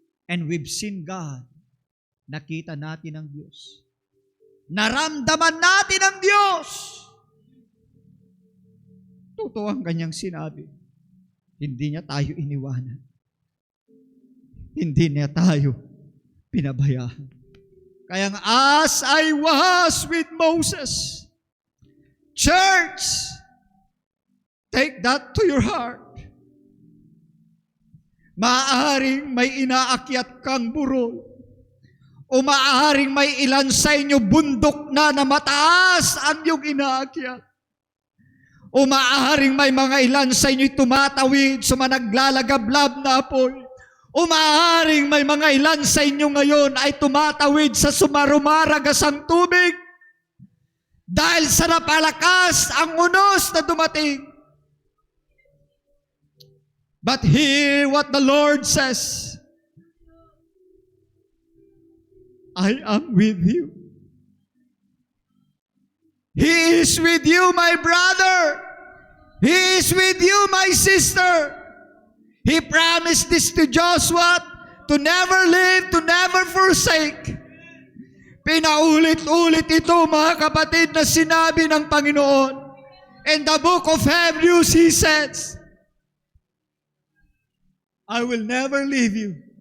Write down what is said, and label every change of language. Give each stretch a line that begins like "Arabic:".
English: And we've seen God.
Filipino: Nakita natin ang Diyos. Naramdaman natin ang Diyos. Totoo ang kanyang sinabi. Hindi niya tayo iniwanan. Hindi niya tayo pinabayaan. Kaya nga,
English: as I was with Moses, church, take that to your heart.
Filipino: Maaaring may inaakyat kang burol, o maaaring may ilan sa inyo bundok na mataas ang iyong inaakyat, o maaaring may mga ilan sa inyo tumatawid sa mga naglalagablab na apoy, o maaaring may mga ilan sa inyo ngayon ay tumatawid sa sumarumaragasang tubig dahil sa napalakas ang unos na dumating.
English: But hear what the Lord says. I am with you. He is with you, my brother. He is with you, my sister. He promised this to Joshua, to never leave, to never forsake.
Filipino: Pinaulit-ulit ito, mga kapatid, na sinabi ng Panginoon.
English: In the book of Hebrews, He says, I will never leave you.